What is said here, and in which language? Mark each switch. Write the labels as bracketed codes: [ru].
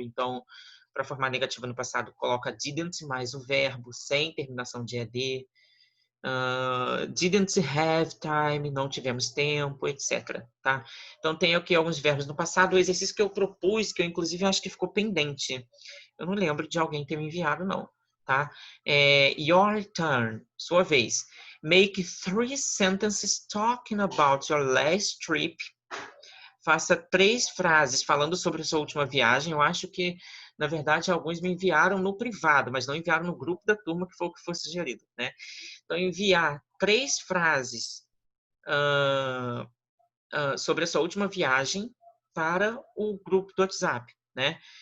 [pt] Então, para formar negativa no passado, coloca didn't mais o verbo sem terminação de ed. [en] Didn't have time, [pt] não tivemos tempo, etc. Tá? Então tem aqui alguns verbos no passado. O exercício que eu propus, que eu inclusive acho que ficou pendente. Eu não lembro de alguém ter me enviado, não. Tá? [en] Your turn, [pt] sua vez. [en] Make 3 sentences talking about your last trip. [pt] Faça 3 frases falando sobre a sua última viagem. Eu acho que, na verdade, alguns me enviaram no privado, mas não enviaram no grupo da turma, que foi o que foi sugerido, né? Então, enviar 3 frases sobre a sua última viagem para o grupo do WhatsApp, né?